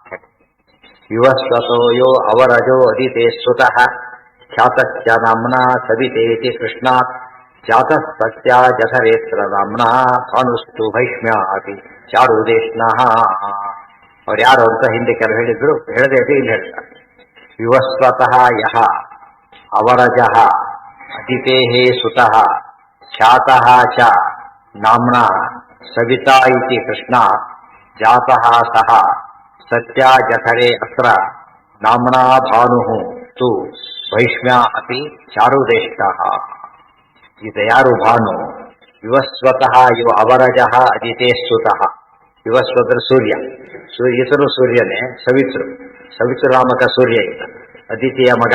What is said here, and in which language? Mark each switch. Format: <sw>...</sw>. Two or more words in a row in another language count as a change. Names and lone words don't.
<sa>ಯುವಸ್ವತೋ ಯೋ ಅವರಜೋ ಅದಿತೇ ಸ್ತುತಃ ಖ್ಯಾತಶ್ಚ ನಾಮ್ನಾ ಸವಿತೇತಿ ಕೃಷ್ಣಾತ್ ಜಾತಃ ಸತ್ಯ ಜಠರೇತ್ರ ನಾಮ್ನಾ ಭಾನುಸ್ತು ಭೈಷ್ಮ್ಯಾತಿ ಚಾರುದೇಶ್ನಃ.</sa> <kn>ಅವ್ರು ಯಾರು ಅಂತ ಹಿಂದೆ ಕೆಲವು ಹೇಳಿದ್ರು, ಹೇಳದೆ ಇಲ್ಲಿ ಹೇಳ್ತಾರೆ.</kn> <sa>ಯುವಸ್ವತಃ ಯಹ ಅವರಜಃ ಅದಿತೇಃ ಸುತಃ ಖ್ಯಾತಃ ಚ ನಾಮ್ನಾ ಸವಿತಾ ಇತಿ ಕೃಷ್ಣಾತ್ ಜಾತಃ ಸಹ ಸತ್ಯ ಜಠರೆ ಅತ್ರ ನಾಮ್ನಾ ಭಾನುಃ ತು ಭೈಷ್ಮ್ಯ ಅತಿ ಚಾರುದೇಷ್ಟಃ.</sa> <kn>ಇದು ಯಾರು ಭಾನು?</kn> <sa>ವಿವಸ್ವತಃ ಇವ ಅವರಜಃ ಅದಿತೇ ಸ್ತುತಃ.</sa> <kn>ವಿವಸ್ವತರ ಸೂರ್ಯ, ಈತನು ಸೂರ್ಯನೇ. ಸವಿತೃ ನಾಮಕ ಸೂರ್ಯ ಈತ, ಅದಿತಿಯ ಮಗ.</kn>